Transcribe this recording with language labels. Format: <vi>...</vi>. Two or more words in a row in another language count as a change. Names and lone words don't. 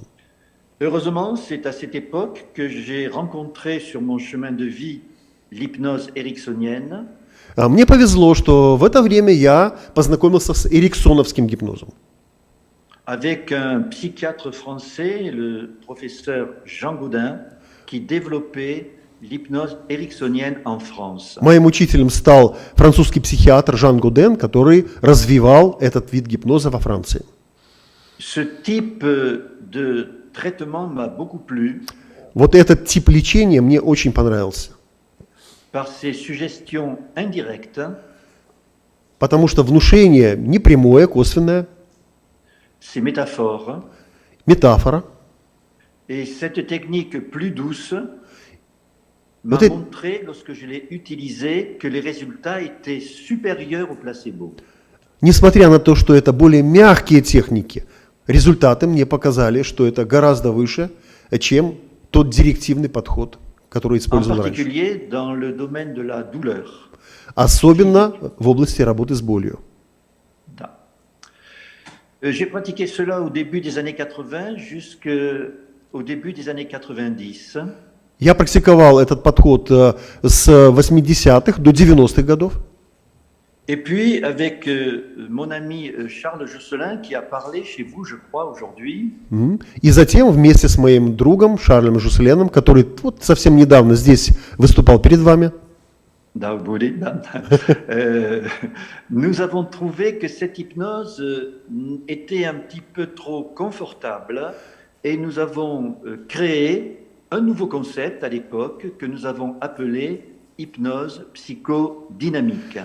<fr>Heureusement, c'est à cette époque que j'ai rencontré sur mon chemin de vie l'hypnose ericksonienne.</fr> <ru>Мне повезло, что в это время я познакомился с эриксоновским гипнозом.</ru> <fr>Avec un psychiatre français, le professeur Jean Gaudin, qui développait l'hypnose ericksonienne en France.</fr> <ru>Моим учителем стал французский психиатр Жан Годен, который развивал этот вид гипноза во Франции.</ru> <fr>Ce type de traitement m'a beaucoup plu.</fr> <ru>Вот этот тип лечения мне очень понравился,</ru> <fr>Par ses suggestions indirectes,</fr> <ru>потому что внушение непрямое, косвенное,</ru> <fr>ses métaphores,</fr> <ru>метафора.</ru> <fr>et cette technique plus douce m'a Peut-être- montré, lorsque je l'ai utilisée, que les résultats étaient supérieurs au placebo.</fr> <ru>Несмотря на то, что это более мягкие техники, результаты мне показали, что это гораздо выше, чем тот директивный подход, который</ru> <fr>En</fr> <ru>использовал раньше.</ru> <fr>particulier dans le domaine de la douleur.</fr> <ru>Особенно в области работы с болью. Da.</ru> <fr>J'ai pratiqué cela au début des années 80 jusqu'au début des années 90.</fr> <ru>Я практиковал этот подход с 80-х до 90-х годов.</ru> <fr>Et puis, avec mon ami Charles Josselin, qui a parlé chez vous, je crois, aujourd'hui,</fr> <ru>И затем вместе с моим другом Шарлем Жусселеном, который вот совсем недавно здесь выступал перед вами,</ru> <fr>nous avons trouvé que cette hypnose était un petit peu trop confortable et nous avons créé un nouveau concept à l'époque que nous avons appelé hypnose psychodynamique.</fr>